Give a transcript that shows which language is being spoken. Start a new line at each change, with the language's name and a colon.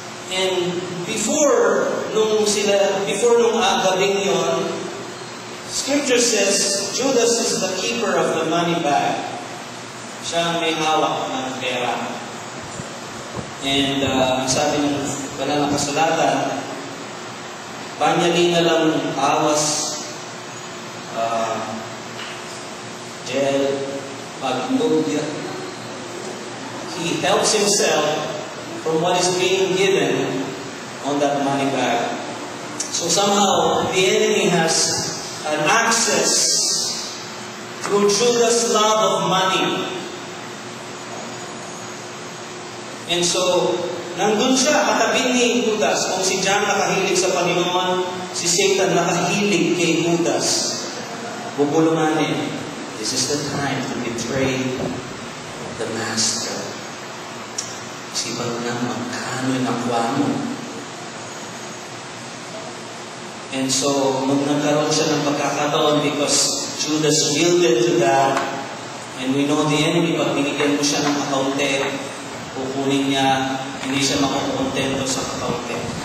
English: And before
Filipino: nung gabing yon,
English: Scripture says Judas is the keeper of the money bag.
Filipino: Siya ang may hawak ng pera. And sabi ng banal na kasulatan, panyali na lang awas, jail, pagmugya.
English: He helps himself from what is being given on that money bag. So somehow, the enemy has an access through Judas' love of money.
Filipino: And so, nandun siya, katabi ni Judas. Kung si John nakahilig sa Panginoon, si Satan nakahilig kay Judas. Bubulunganin.
English: This is the time to betray the Master.
Filipino: Isipan mo na magkano yung nakuha mo. And so, nagkaroon siya ng pagkakataon
English: because Judas yielded to that. And we know the enemy,
Filipino: pag binigyan mo siya ng akaunte, kukunin niya, hindi siya makukontento sa akaunte.